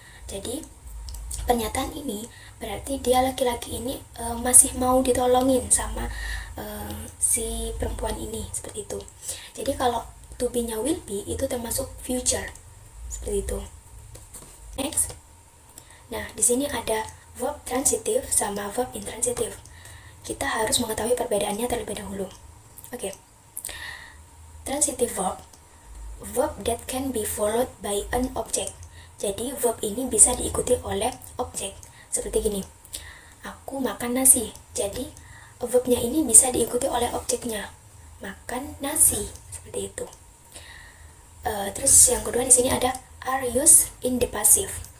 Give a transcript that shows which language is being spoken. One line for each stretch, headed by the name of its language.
Indonesian: Jadi pernyataan ini berarti dia laki-laki ini masih mau ditolongin sama si perempuan ini, seperti itu. Jadi kalau to be-nya will be itu termasuk future, seperti itu. Next. Nah, di sini ada verb transitive sama verb intransitive. Kita harus mengetahui perbedaannya terlebih dahulu. Oke.
English: Transitive verb that can be followed by an object.
Indonesian: Jadi verb ini bisa diikuti oleh objek. Seperti gini. Aku makan nasi. Jadi verbnya ini bisa diikuti oleh objeknya. Makan nasi. Seperti itu. Terus yang kedua di sini ada
English: are used in the passive.